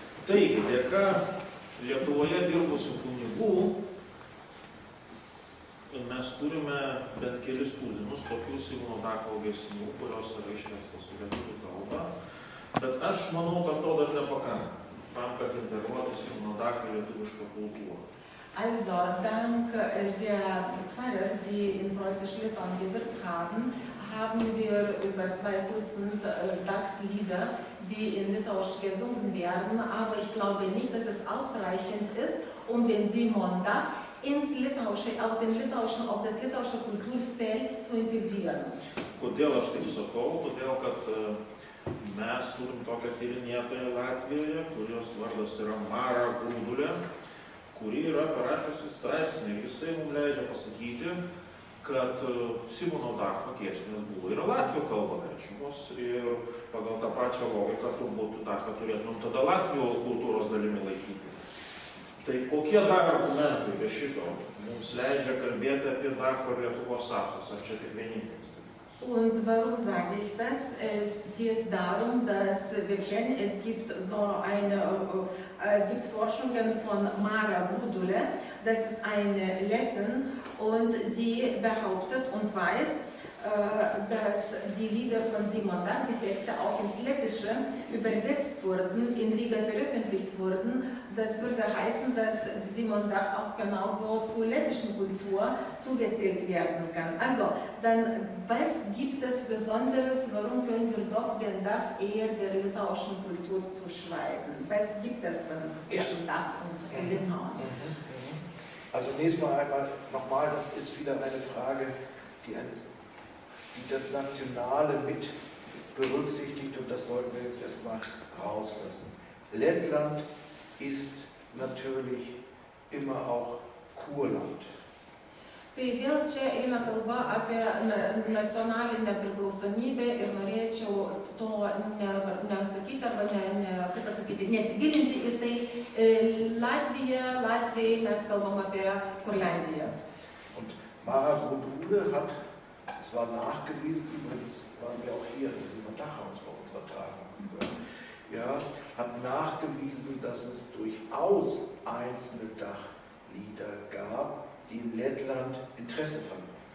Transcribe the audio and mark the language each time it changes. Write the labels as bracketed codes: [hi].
[lt] Taigi, dėka Lietuvoje dirbusių kunigų mes turime bent kelis tuzinus tokių Simono Dacho giesmių, kurios yra išverstos į lietuvių kalbą. Bet aš manau, kad to dar nepakanka, tam, kad integruotų Simono Dachą į lietuvišką kultūrą. [de] Also, dank der Pfarrer, die in Preußisch-Litauen gewirkt haben, haben wir über 2 Dutzend Dachslieder, die in Litauisch gesungen werden. Aber ich glaube nicht, dass es ausreichend ist, um den Simon Dach ins Litauische, auf das litauische Kulturfeld zu integrieren. [lt] Kodėl aš taip sakau? Todėl, kad mes turim tokią tyrinėtoją Latvijoje, kurios vardas yra Mara Grūdulė, kuri yra parašiusi straipsnį ir jisai mums leidžia pasakyti, kad Simono Dacho giesmės buvo ir latvių kalba verčiamos ir pagal tą pačią logiką turbūt Dachą turėtumėm tada latvių kultūros dalimi laikyti. Tai kokie dar argumentai be šito mums leidžia kalbėti apie Dacho ir Lietuvos sąsajas, ar čia tik vienintelis? [de] Und warum sage ich das? Es geht darum, dass wir kennen, es gibt Forschungen von Mara Grūdulė, das ist eine Lettin und die behauptet und weiß, dass die Lieder von Simon Dach, die Texte auch ins Lettische übersetzt wurden, in Riga veröffentlicht wurden. Das würde heißen, dass Simon Dach auch genauso zur lettischen Kultur zugezählt werden kann. Also, dann, was gibt es Besonderes, warum können wir doch den Dach eher der litauischen Kultur zuschreiben? Was gibt es zwischen Dach und Litauen? Also nächstes Mal nochmal, das ist wieder eine Frage, die das Nationale mit berücksichtigt und das sollten wir jetzt erstmal rauslassen. Lettland ist natürlich immer auch Kurland. [lt] Tai vėl čia eina kalba apie nacionalinę priklausomybę ir norėčiau to nesakyti arba nesigilinti į tai. Latvijai mes kalbam apie Kurlandiją. [de] Und Mara Grūdulė hat zwar nachgewiesen, übrigens waren wir auch hier, das Simon Dach uns bei unserer Tagung gehört, ja, hat nachgewiesen, dass es durchaus einzelne Dachlieder gab, die in Lettland Interesse fanden.